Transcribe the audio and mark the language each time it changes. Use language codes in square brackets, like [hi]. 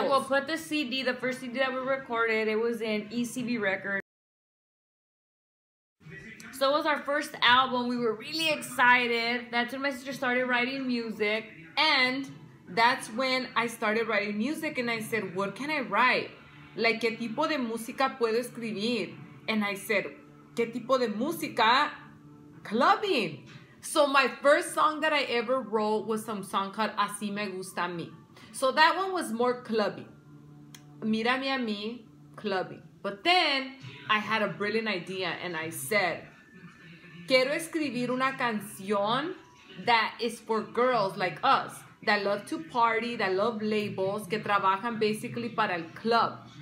[en] And we'll put the CD, the first CD that we recorded, it was in ECB Records. So it was our first album. We were really excited. That's when my sister started writing music. And that's when I started writing music, and I said, what can I write? [es] Like, ¿qué tipo de música puedo escribir? [en] And I said, [es] ¿qué tipo de música? [en] Clubbing. So my first song that I ever wrote was some song called Así Me Gusta a Mí. So that one was more clubbing. [es] Mírame a mí, [en] clubbing. But then I had a brilliant idea, and I said, [es] quiero escribir una canción [en] that is for girls like us, that love to party, that love labels, [es] que trabajan basically para el club.